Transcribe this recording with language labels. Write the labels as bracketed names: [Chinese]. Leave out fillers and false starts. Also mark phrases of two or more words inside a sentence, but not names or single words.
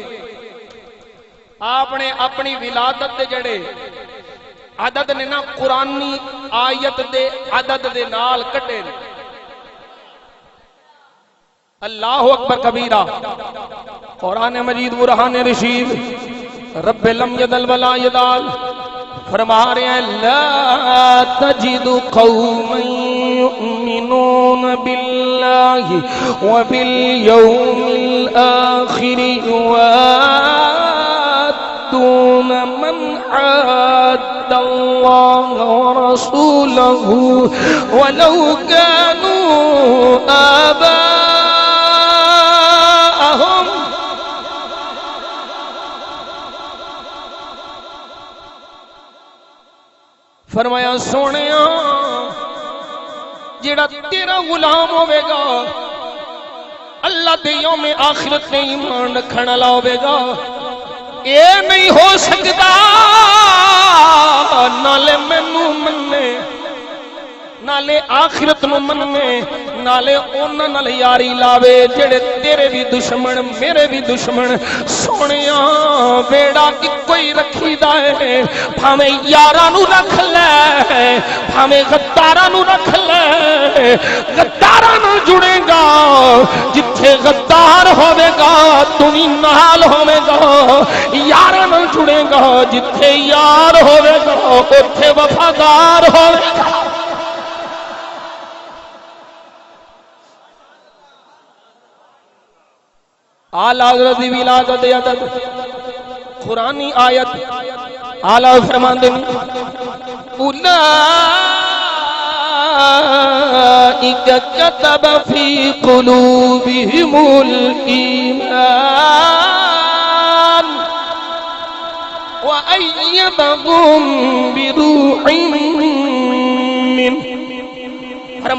[Punjabi] آپ نے اپنی ولادت دے جڑے عدد نے نا قرآنی آیت دے عدد دے نال کٹے. [Arabic] اللہ اکبر کبیرہ. قرآن مجید برہان رشید رب لم یدل ولا یدال [Urdu] فرما رہے ہیں [Arabic] لا تجد قوما یؤمنون باللہ وبالیوم الآخر یوادون من عاد اللہ ورسولہ ولو كانوا آباءهم. [Punjabi] فرمایا سونیا جیڑا تیرا غلام ہوئے گا اللہ دے یوم آخرت نے ایمان رکھنا لاؤے گا، اے نہیں ہو سکتا نالے مینوں مننے، نالے آخرت نو مننے، نالے انہاں نال یاری لاوے جڑے تیرے بھی دشمن میرے بھی دشمن. سونیا بیڑا اکو ہی رکھی دا ہے، بھاویں یاراں نو رکھ لے بھاویں غداراں نو رکھ لے. غداراں نال جڑے گا جتھے غدار ہوے گا تو بھی نال ہوے گا، یاراں نال جڑے گا جتھے یار ہوے گا اوتھے وفادار ہوے گا. آل حضرت دی ولادت عدد قرآنی آیت آلہ فرمان دیں [Arabic] اولئک کتب فی قلوبہم الایمان وأیدہم بروح منہ.